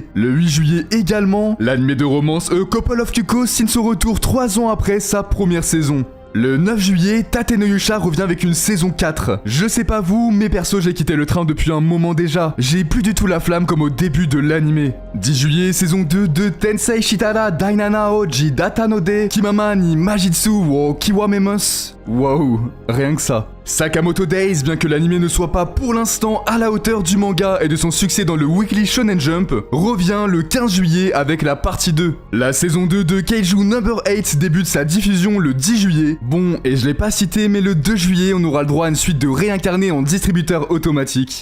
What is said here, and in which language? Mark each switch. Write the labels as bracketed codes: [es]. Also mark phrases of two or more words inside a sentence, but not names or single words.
[fr] Le 8 juillet également, l'animé de romance A Couple of Cuckoos signe son retour 3 ans après sa première saison. Le 9 juillet, Tate no Yusha revient avec une saison 4. Je sais pas vous, mais perso j'ai quitté le train depuis un moment déjà. J'ai plus du tout la flamme comme au début de l'animé. 10 juillet, saison 2 de Tensei Shitara Dainana Oji Datanode Kimama ni Majitsu wo Kiwamemos. Wow, rien que ça. Sakamoto Days, bien que l'anime ne soit pas pour l'instant à la hauteur du manga et de son succès dans le Weekly Shonen Jump, revient le 15 juillet avec la partie 2. La saison 2 de Keiju No. 8 débute sa diffusion le 10 juillet. Bon, et je l'ai pas cité, mais le 2 juillet, on aura le droit à une suite de réincarnés en distributeur automatique.